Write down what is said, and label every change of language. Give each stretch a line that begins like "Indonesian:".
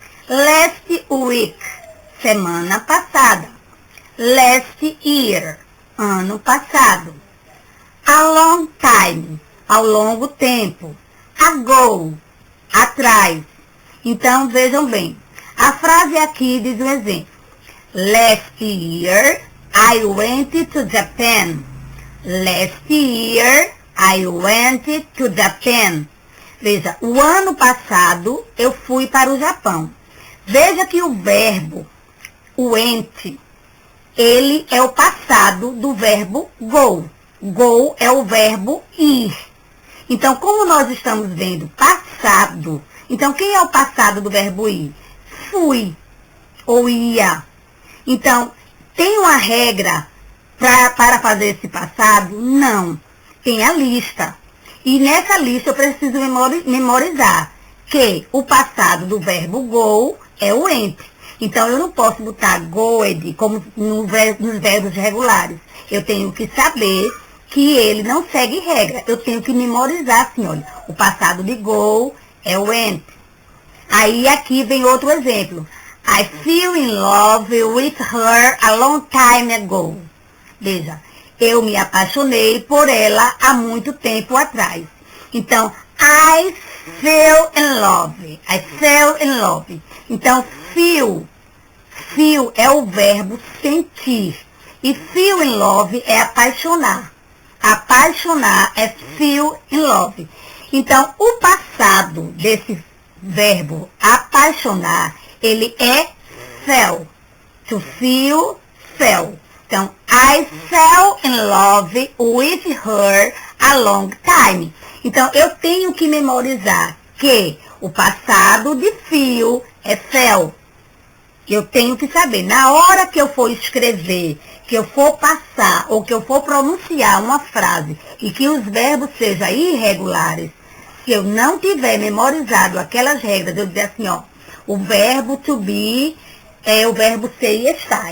English: Last week,
Portuguese: semana passada.
English: Last year,
Portuguese: ano passado.
English: A long time,
Portuguese: ao longo tempo. Ago, atrás. Então, vejam bem. A frase aqui diz um exemplo.
English: Last year, I went to Japan. Last year, I went to Japan.
Portuguese: Veja, o ano passado eu fui para o Japão. Veja que o verbo went, ele é o passado do verbo go. Go é o verbo ir. Então, como nós estamos vendo passado, então quem é o passado do verbo ir? Fui ou ia. Então, Tem uma regra para fazer esse passado? Não. Tem a lista. E nessa lista eu preciso memorizar que o passado do verbo go é o went. Então eu não posso botar goed como nos verbos regulares. Eu tenho que saber que ele não segue regra. Eu tenho que memorizar assim, olha, o passado de go é went. Aí aqui vem outro exemplo.
English: I fell in love with her a long time ago.
Portuguese: Veja, eu me apaixonei por ela há muito tempo atrás. Então,
English: I fell in love. I fell in love.
Portuguese: Então, feel é o verbo sentir. E
English: feel in love
Portuguese: é apaixonar. Apaixonar é feel in love. Então, o passado desse verbo apaixonar, ele é fell.
English: To feel, fell.
Portuguese: Então,
English: I fell in love with her a long time.
Portuguese: Então, eu tenho que memorizar que o passado de feel é fell. Eu tenho que saber, na hora que eu for escrever, que eu for passar ou que eu for pronunciar uma frase e que os verbos sejam irregulares, se eu não tiver memorizado aquelas regras, eu dizer assim, ó, o verbo to be é o verbo ser e estar.